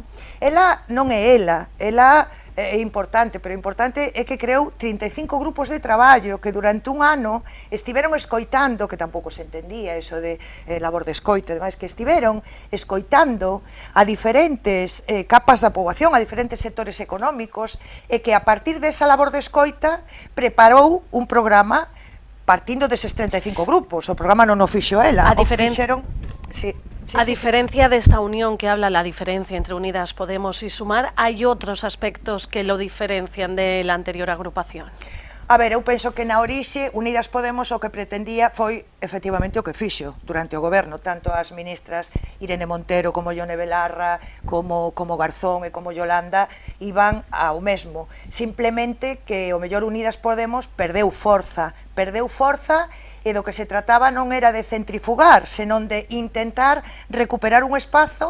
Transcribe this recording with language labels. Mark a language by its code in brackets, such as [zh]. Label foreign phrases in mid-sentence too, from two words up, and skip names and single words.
[gl] Ela non é ela é importante, pero importante é que creou 35 grupos de traballo que durante un ano estiveron escoitando, que tampouco se entendía eso de labor de escoite, ademais que estiveron escoitando a diferentes capas da poboación, a diferentes sectores económicos, e que a partir desa labor de escoita preparou un programa partindo deses 35 grupos. O programa non o fixo ela, o fixeron... Sí. [es] A diferencia de esta unión que habla, la diferencia entre Unidas Podemos y Sumar, ¿hay otros aspectos que lo diferencian de la anterior agrupación? [gl] A ver, eu penso que na orixe Unidas Podemos o que pretendía foi efectivamente o que fixo durante o goberno, tanto as ministras Irene Montero como Ione Belarra, como Garzón e como Yolanda iban ao mesmo, simplemente que o mellor Unidas Podemos perdeu forza e do que se trataba non era de centrifugar, senón de intentar recuperar un espazo.